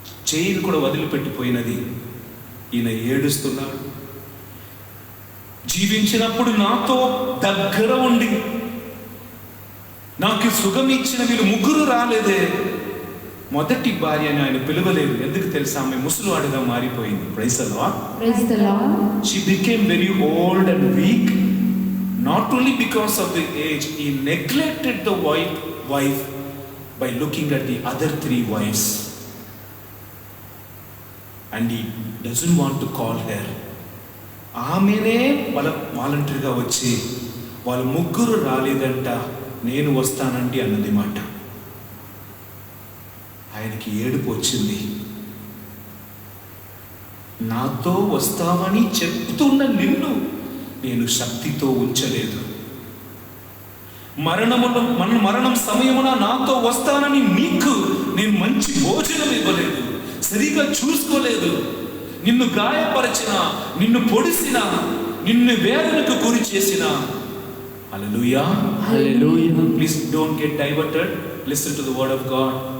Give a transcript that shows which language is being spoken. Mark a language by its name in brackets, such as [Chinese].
[Telugu] చేయిని కూడా వదిలిపెట్టిపోయినది. ఈయన ఏడుస్తున్నాడు. జీవించినప్పుడు నాతో దగ్గర ఉండి నాకు సుఖం ఇచ్చిన వీళ్ళు 3 రాలేదే. మొదటి భార్యని ఆయన పిలవలేదు, ఎందుకు తెలుసా, ఆమె ముసలివాడిగా మారిపోయింది. [English] Praise the lord. Praise the lord. She became very old and weak, not only because of the age. He neglected the wife by looking at the other 3 wives, and he doesn't want to call her. [Telugu] ఆమెనే వాలంటీర్గా వచ్చి, వాళ్ళు 3 రాలేదంట, నేను వస్తానండి అన్నది మాట. ఆయనకి ఏడుపు వచ్చింది. నాతో వస్తావని చెప్తున్న నిన్ను నేను శక్తితో ఉంచలేదు. మరణం సమయమున నాతో వస్తానని నీకు నేను మంచి భోజనం ఇవ్వలేదు, సరిగా చూసుకోలేదు, నిన్ను గాయపరిచిన, నిన్ను పొడిసిన, నిన్ను వేదనకు గురి చేసిన. హల్లెలూయా. [English] Hallelujah. Please don't get diverted. Listen to the word of God.